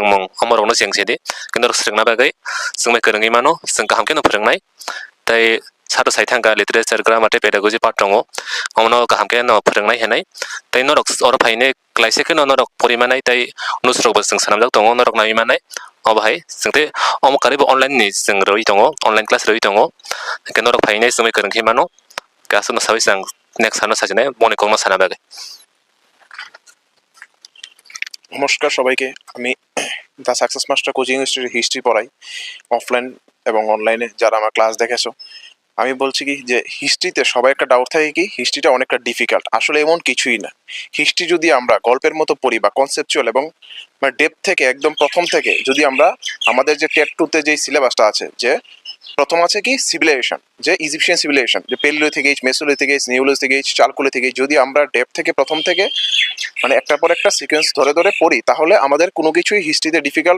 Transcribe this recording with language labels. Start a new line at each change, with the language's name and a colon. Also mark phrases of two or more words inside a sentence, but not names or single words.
Kok Borok: मुं अमरनो जेंसेदे के नरक स्रोंना बागै जों मै गोरोङै मानो जों गाहामके न फोरोंनाय तै सातो साइथांगा
English: literature grammar pedagogy part
Kok Borok: दङ अमनो गाहामके न फोरोंनाय हेनाय तै नरक और फाइने क्लाइसेके न नरक परिमानाय तै नुस्रबो जों सानामजाक दङ नरक नायमानाय अबहाय जोंते अमकारिबो अनलाइन नि जों रइ दङ
English: online class
Kok Borok: रइ दङ के नरक फाइने जों मै गोरोङै मानो गासनो साबै जों नेक्स्ट सानो साजिनाय मनिकंनो सानाबागै
Bangla: নমস্কার সবাইকে আমি দা সাকসেস মাস্টার কোচিং ইনস্টিটিউটে হিস্ট্রি পড়াই অফলাইন এবং অনলাইনে যারা আমার ক্লাস দেখেছো আমি বলছি কি যে হিস্ট্রিতে সবাই একটা ডাউট থাকে কি হিস্ট্রিটা অনেকটা ডিফিকাল্ট আসলে এমন কিছুই না হিস্ট্রি যদি আমরা গল্পের মতো পড়ি বা কনসেপচুয়াল এবং মানে ডেপথ থেকে একদম প্রথম থেকে যদি আমরা আমাদের যে টেট 2 তে যে সিলেবাসটা আছে যে প্রথম আছে কি সিভিলাইজেশন যে
English: Egyptian civilization
Bangla: যে
English: Paleolithic Mesolithic Neolithic Chalcolithic
Bangla: যদি আমরা ডেপথ থেকে প্রথম থেকে মানে একটার পর একটা সিকোয়েন্স ধরে ধরে পড়ি তাহলে আমাদের কোনো কিছুই হিস্ট্রিতে ডিফিকাল্ট